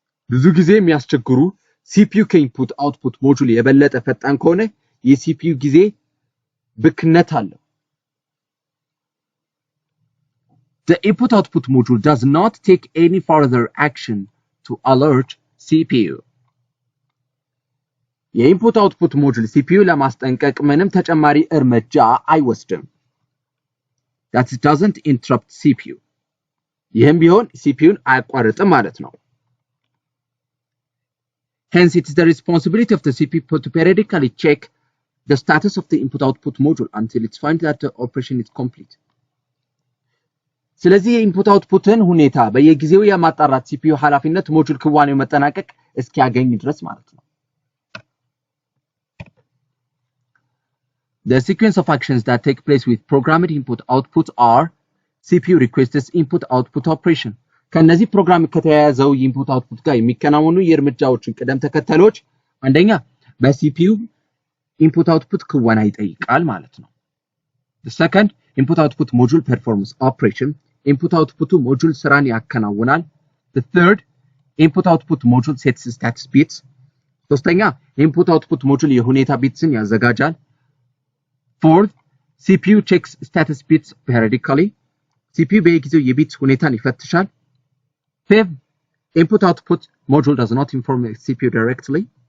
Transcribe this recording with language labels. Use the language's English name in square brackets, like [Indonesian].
[Amharic] ብዙ ጊዜ የሚያስቸግሩ CPU ከኢንፑት አውትፑት ሞጁል የበለጠ ፈጣን ከሆነ የሲፒዩ ጊዜ ብክነት አለው። [English] The input output module does not take any further action to alert CPU. [Amharic] የኢንፑት አውትፑት ሞጁል ሲፒዩ ለማስጠንቀቅ ምንም ተጨማሪ እርምጃ አይወስድም። [English] That doesn't interrupt CPU. [Amharic] ይህም ቢሆን ሲፒዩን አያቋርጥም ማለት ነው። [English] Hence, it is the responsibility of the CPU to periodically check the status of the input-output module until it finds that the operation is complete. [Amharic] ስለዚህ የኢንፑት አውትፑትን ሁኔታ በየጊዜው የማጣራት ሲፒዩ ኃላፊነት ሞጁል ክዋኔው መጠናቀቅ እስኪያገኝ ድረስ ማለት ነው። [English] The sequence of actions that take place with programmed input-output are CPU requests input-output operation. [Amharic] ከነዚህ ፕሮግራም ከተያያዘው ኢንፑት አውትፑት ጋር የሚከናወኑ የእርምጃዎችን ቅደም ተከተሎች አንደኛ በሲፒዩ ኢንፑት አውትፑት ክወና ይጠይቃል ማለት ነው። [English] The second input output module performs operation. Input output module [Amharic] ስራን ያከናውናል። [English] The third input output module sets status bits. [Amharic] ሶስተኛ [English] input output module [Amharic] የሁኔታ ቢትስን ያዘጋጃል። [English] Fourth CPU checks status bits periodically. CPU [Amharic] በየጊዜው የቢትስ ሁኔታን ይፈትሻል። [English] Fifth, input-output module does not inform the CPU directly.